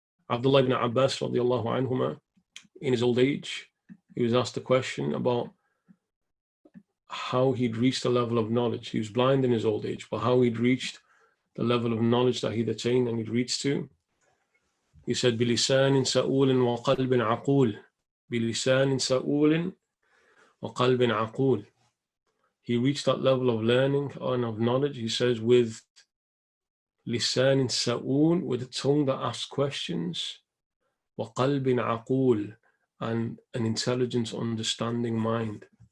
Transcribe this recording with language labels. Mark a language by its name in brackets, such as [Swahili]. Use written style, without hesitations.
[English] Abdullah ibn Abbas radiallahu anhuma, in his old age, he was asked a question about how he'd reached a level of knowledge. He was blind in his old age, but how he'd reached the level of knowledge that he'd attained and he'd reached to. He said, [Arabic] بِلِسَانٍ سَؤُولٍ وَقَلْبٍ عَقُولٍ. بِلِسَانٍ سَؤُولٍ وَقَلْبٍ عَقُولٍ. [English] He reached that level of learning and of knowledge, he says, with lisan sa'ul, with a tongue that asks questions, [Arabic] وَقَلْبٍ عَقُول, [English] and an intelligent, understanding mind.